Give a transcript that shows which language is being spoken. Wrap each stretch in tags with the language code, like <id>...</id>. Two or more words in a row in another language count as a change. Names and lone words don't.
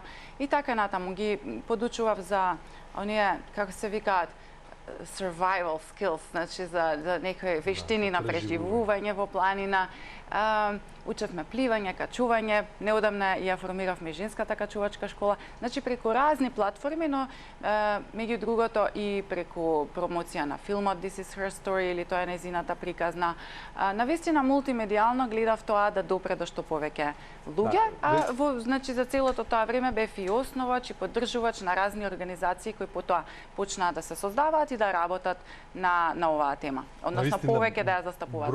<mk>И така натаму ги подучував за оние, како се викаат,</mk> <en>survival skills,</en> <mk>значи за некои вештини на преживување во планина. Учевме пливање, качување, неодамна ја формиравме женската качувачка школа, значи преку разни платформи, но меѓу другото и преку промоција на филмот This is her story или тоа е незината приказна. Навистина мултимедијално гледав тоа да допре до што повеќе луѓе, значи за целото тоа време бев и основач и поддржувач на разни организации кои потоа почнаа да се создаваат и да работат на оваа тема, односно повеќе да ја застапуваат.</mk>